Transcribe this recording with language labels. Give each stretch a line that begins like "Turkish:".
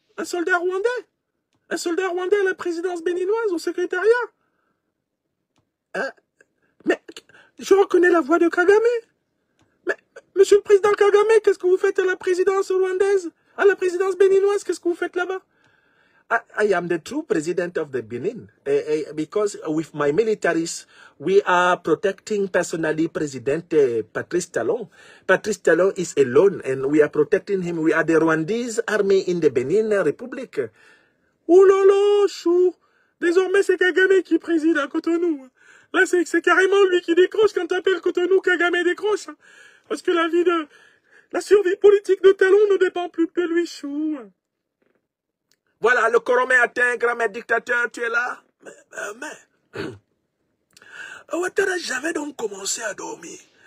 French: Un soldat rwandais. Un soldat rwandais à la présidence béninoise, au secrétariat. Hein? Mais je reconnais la voix de Kagame. Mais, monsieur le président Kagame, qu'est-ce que vous faites à la présidence rwandaise? À la présidence béninoise, qu'est-ce que vous faites là-bas?
English: I am the true president of the Benin because with my militaries, we are protecting personally President Patrice Talon. Patrice Talon is alone and we are protecting him. We are the Rwandese army in the Benin Republic.
French: Oh là là, chou! Désormais, c'est Kagame qui préside à Cotonou. Là, c'est carrément lui qui décroche quand t'appelles Cotonou, Kagame décroche. Parce que la survie politique de Talon ne dépend plus que de lui, chou. Voilà, le Coromé atteint, grand-mère dictateur, tu es là? Mais Ouattara, j'avais donc commencé à dormir.